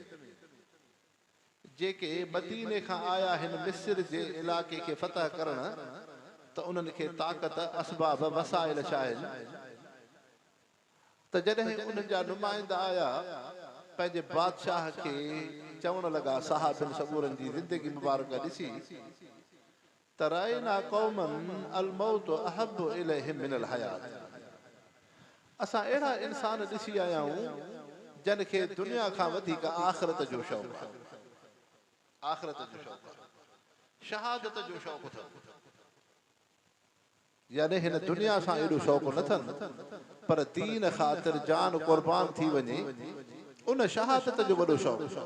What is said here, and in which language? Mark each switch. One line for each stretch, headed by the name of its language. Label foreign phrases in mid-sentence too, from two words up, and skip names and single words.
Sindhi: जेके मदीने खां आया आहिनि मिस्र जे इलाइक़े खे फतह करण, त उन्हनि खे ताक़त, असबाब, वसाइल छा आहिनि। त जॾहिं उन्हनि जा नुमाइंदा आया, पंहिंजे बादशाह खे चवण लॻा, साहबिन सगोरनि जी ज़िंदगी मुबारक ॾिसी, त
Arabic: رأينا قوما الموت أحب إليهم من الحياة.
Sindhi: असां अहिड़ा इंसान ॾिसी आया आहियूं जिन खे दुनिया खां वधीक आख़िरत जो शौक़ु आहे, आख़िरत जो शौक़ु आहे, शहादत जो शौक़ु अथव। यानी हिन दुनिया सां एॾो शौक़ु न अथनि पर दीन ख़ातिर जान क़ुर्बान थी वञे उन शहादत जो वॾो शौक़ु।